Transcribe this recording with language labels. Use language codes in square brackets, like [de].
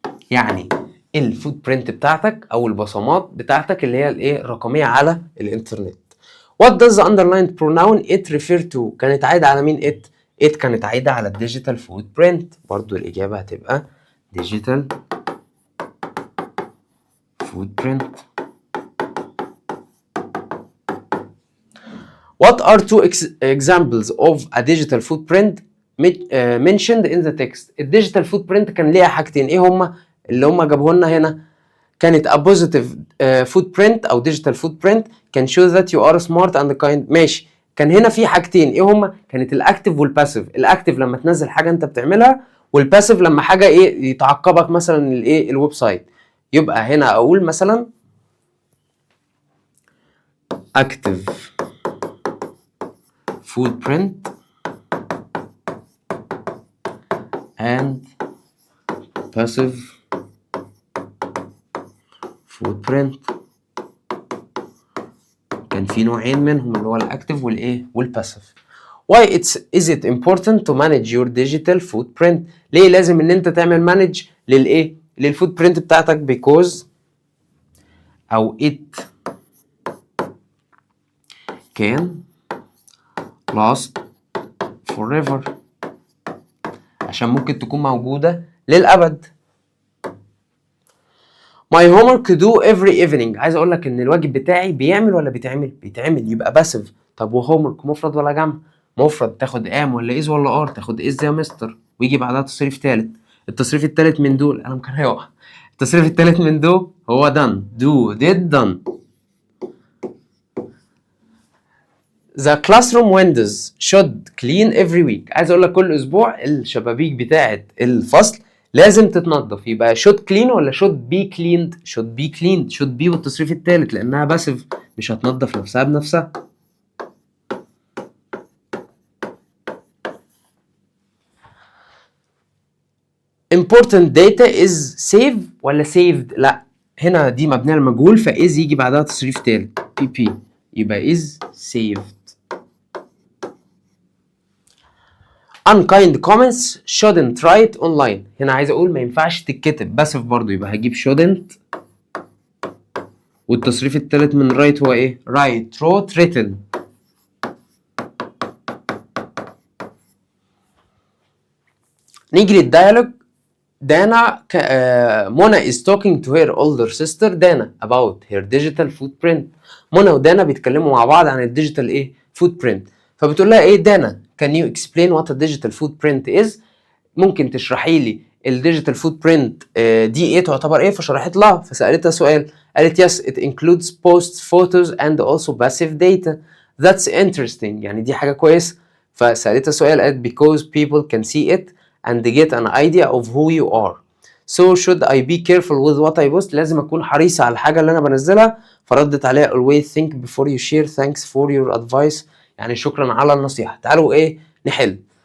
[ar] يعني الفوت برنت بتاعتك او البصمات بتاعتك اللي هي الايه الرقميه على الانترنت. [en] What does the underlined pronoun it refer to؟ [ar] كانت عايده على مين it كانت عايده على الديجيتال فوت برنت. برضو الاجابه هتبقى digital footprint. [en] What are two examples of a digital footprint mentioned in the text؟ [ar] الديجيتال فوت برنت كان ليها حاجتين، ايه هما اللي هما جابوه لنا هنا؟ كانت [en] a positive footprint او digital footprint can show that you are smart and kind. [ar] ماشي، كان هنا في حاجتين، ايه هما؟ كانت الاكتف والباسيف. الاكتف لما تنزل حاجه انت بتعملها، والباسيف لما حاجه ايه يتعقبك مثلا الايه الويب سايت. يبقى هنا اقول مثلا [en] active footprint and passive footprint. [ar] كان في نوعين منهم اللي هو الاكتف والايه والباسيف. [en] Why is it important to manage your digital footprint؟ [ar] ليه لازم ان انت تعمل مانج للايه للفوت برنت بتاعتك؟ because او [en] it can last forever، [ar] عشان ممكن تكون موجودة للأبد. [en] My homework do every evening. [ar] عايز اقول لك ان الواجب بتاعي بيعمل ولا بيتعمل؟ بيتعمل، يبقى باسيف. طب وهومورك مفرد ولا جمع؟ مفرد، تاخد ام ولا از ولا ار؟ تاخد از يا مستر، ويجي بعدها تصريف ثالث. التصريف الثالث من دول انا ممكن هيقع. التصريف الثالث من دول هو done، do did done. [en] The classroom windows should clean every week. [ar] عايز اقول لك كل اسبوع الشبابيك بتاعه الفصل لازم تتنظف. [en] يبقى should clean ولا should be cleaned؟ should be cleaned. [ar] should be والتصريف الثالث لانها باسيف مش هتنظف نفسها بنفسها. [en] important data is save [ar] ولا saved؟ لا، هنا دي مبنيه للمجهول فاز يجي بعدها تصريف ثالث pp، يبقى is saved. [en] unkind comments shouldn't write online. [ar] هنا عايز اقول ما ينفعش تتكتب باسف برضو، يبقى هجيب shouldn't والتصريف الثالث من write هو ايه؟ write wrote written. نيجي للديالوج. [en] دانا منى is talking to her older sister دانا about her digital footprint. [ar] منى ودانا بيتكلموا مع بعض عن الديجيتال ايه footprint. فبتقول لها ايه دانا [en] can you explain what a digital footprint is؟ [ar] ممكن تشرحي لي الديجيتال footprint دي ايه تعتبر ايه؟ فشرحت لها، فسألتها سؤال قالت [en] yes it includes posts photos and also passive data. That's interesting، [ar] يعني دي حاجة كويسة. فسألتها سؤال قالت [en] because people can see it and get an idea of who you are. So should I be careful with what I post؟ [ar] لازم أكون حريصة على الحاجة اللي أنا بنزلها. فردت عليها [en] always think before you share thanks for your advice، [ar] يعني شكرا على النصيحة. تعالوا إيه نحل.